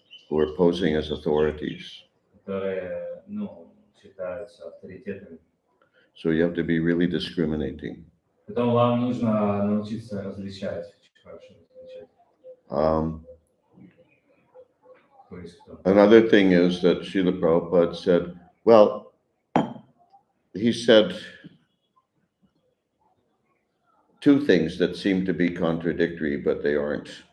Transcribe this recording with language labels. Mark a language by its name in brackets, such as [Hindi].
[English] who are posing as authorities. [Russian] которые считаются авторитетами. [English] So you have to be really discriminating. [Russian] Потом вам нужно научиться различать, очень хорошо различать. Кто есть кто. [English] Another thing is that Srila Prabhupada said, well, he said two things that seem to be contradictory, but they aren't.